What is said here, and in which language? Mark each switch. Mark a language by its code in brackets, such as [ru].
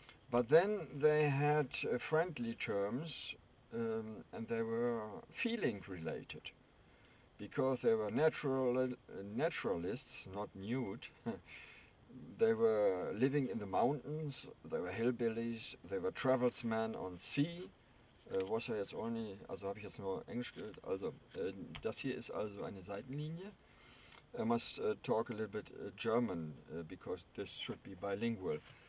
[en] But then they had friendly terms, and they were feeling related, because they were naturalists, not nude. They were living in the mountains, they were hillbillies, they were travelsmen on sea. [de] Was ja jetzt only, also habe ich jetzt nur Englisch gehört, also das hier ist also eine Seitenlinie. [en] I must talk a little bit German, because this should be bilingual.